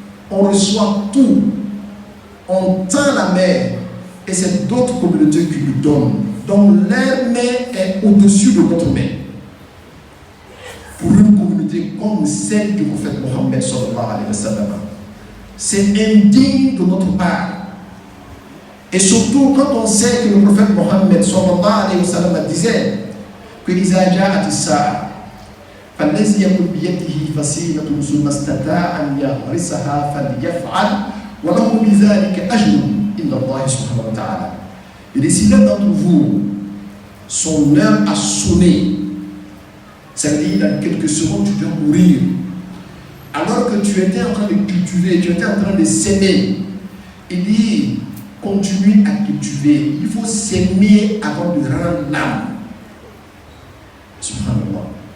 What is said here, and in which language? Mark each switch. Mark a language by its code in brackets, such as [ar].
[fr] On reçoit tout. On tend la main et c'est d'autres communautés qui nous donnent. Donc leur main est au-dessus de notre main. Pour une communauté comme celle du prophète Mohammed sallallahu alayhi wa sallam, c'est indigne de notre part. Et surtout quand on sait que le prophète Mohammed sallallahu alayhi wa sallam disait que [ar] إذا جاءت الساعة فالذي يكون بيده فصيلة ثم استطاع أن يغرسها فليفعل وله بذلك أجر إن الله سبحانه وتعالى. [fr] Et si l'un d'entre vous, son heure a sonné, ça veut dire dans quelques secondes tu dois mourir, alors que tu étais en train de cultiver, tu étais en train de s'aimer, il dit continue à cultiver, il faut s'aimer avant de rendre l'âme. Subhanallah.